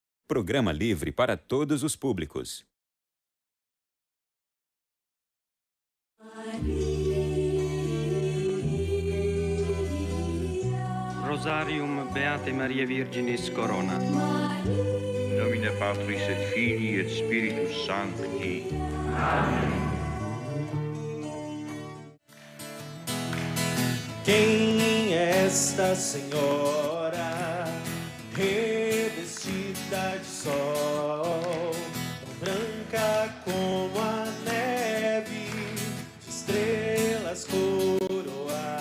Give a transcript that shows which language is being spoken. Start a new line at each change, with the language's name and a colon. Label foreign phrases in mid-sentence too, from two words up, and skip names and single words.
Portuguese: Programa livre para todos os públicos.
Latin: Rosarium Beate Maria Virginis Corona. Nomine Patris et Filii et Spiritus Sancti.
Portuguese: Amém. Quem é esta senhora revestida de sol, tão branca como a neve, de estrelas coroada?